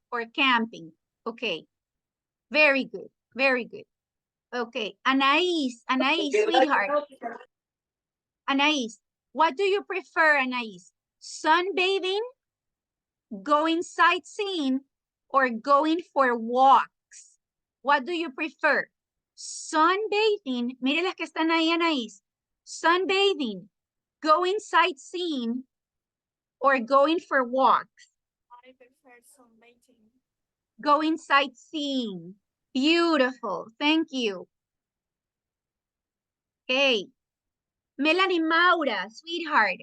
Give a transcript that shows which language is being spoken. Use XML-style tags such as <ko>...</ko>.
<en>or camping. Okay. Very good. Very good. Okay. Anais, sweetheart. Anais, what do you prefer, Anais? Sunbathing, going sightseeing, or going for walks? What do you prefer?</en> <es>Sunbathing, mire las que están ahí, Anaís.</es> <en>Sunbathing, going sightseeing, or going for walks? I prefer sunbathing. Going sightseeing. Beautiful. Thank you. Okay. Melanie Maura, sweetheart.</en>